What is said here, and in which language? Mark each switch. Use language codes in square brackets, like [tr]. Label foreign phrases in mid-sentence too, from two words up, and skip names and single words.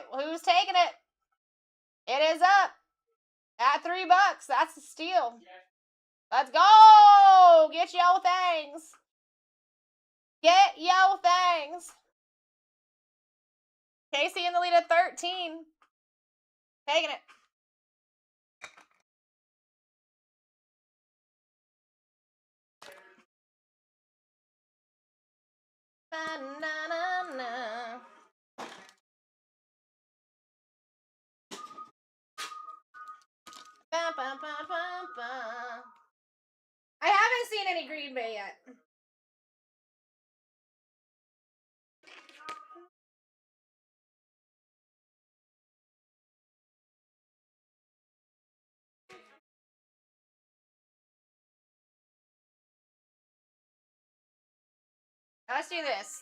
[en] Who's taking it? It is up at $3. That's a steal. Let's go. Get your things. Get your things. Casey in the lead at 13. Taking it. Ba-na-na-na. Ba, ba, ba, ba, ba. I haven't seen any Green Bay yet. Let's do this.